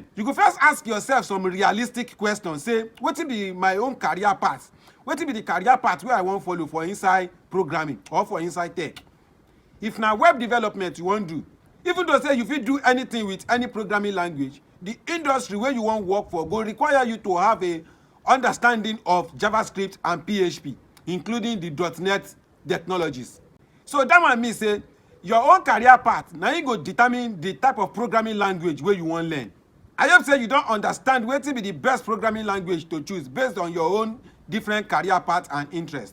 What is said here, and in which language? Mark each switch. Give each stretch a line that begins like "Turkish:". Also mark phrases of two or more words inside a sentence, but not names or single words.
Nigerian Pidgin: You go first ask yourself some realistic questions. Say, wetin be my own career path? Wetin be the career path wey I wan follow for inside programming or for inside tech? If na web development you wan do, even though say you fit do anything with any programming language, the industry wey you wan work for go require you to have a understanding of JavaScript and PHP, including the .NET technologies. So that one mean say, your own career path na im go determine the type of programming language wey you wan learn. I hope say you don understand wetin be the best programming language to choose based on your own different career path and interest.